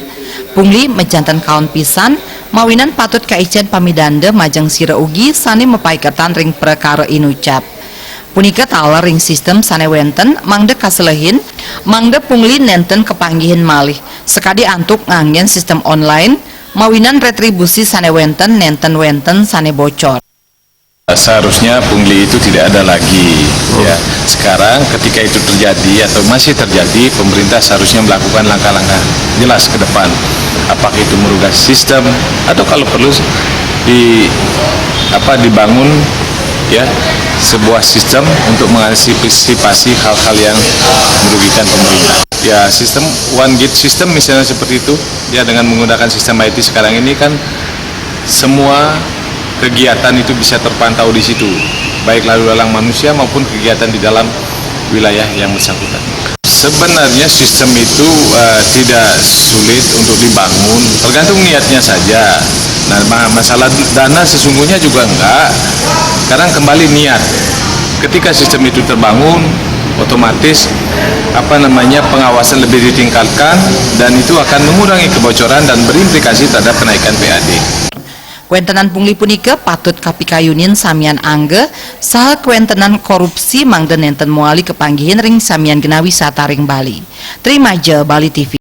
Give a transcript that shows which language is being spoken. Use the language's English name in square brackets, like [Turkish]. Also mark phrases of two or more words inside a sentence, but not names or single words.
[Balinese] Pungli mejanten kaon pisan mawinan patut kaicen pamidanda majeng sira ugi sane mapaiketan ring perkara inucap. Punika taler ring sistem sanewenten mangda kaselehin mangda pungli nenten kepanggihin malih sekadi antuk nganggen sistem online mawinan retribusi sanewenten nenten wenten sane bocor. [Indonesian] Seharusnya pungli itu tidak ada lagi ya. Sekarang ketika itu terjadi atau masih terjadi, pemerintah seharusnya melakukan langkah-langkah jelas ke depan, apakah itu merubah sistem atau kalau perlu dibangun ya sebuah sistem untuk mengantisipasi hal-hal yang merugikan pemerintah. Ya sistem [English] one gate system [Indonesian] misalnya seperti itu ya, dengan menggunakan sistem IT sekarang ini kan semua kegiatan itu bisa terpantau di situ, baik lalu lalang manusia maupun kegiatan di dalam wilayah yang bersangkutan. Sebenarnya sistem itu tidak sulit untuk dibangun, tergantung niatnya saja. Nah, masalah dana sesungguhnya juga enggak, karena kembali niat. Ketika sistem itu terbangun, otomatis pengawasan lebih ditingkatkan dan itu akan mengurangi kebocoran dan berimplikasi terhadap kenaikan PAD. [Balinese] Kuentenan pungli punika patut kapikayunin samian angge saha kuentenan korupsi mangda nenten muali kepanggihin ring samian genah wisata ring Bali. [Indonesian] Terima je Bali TV.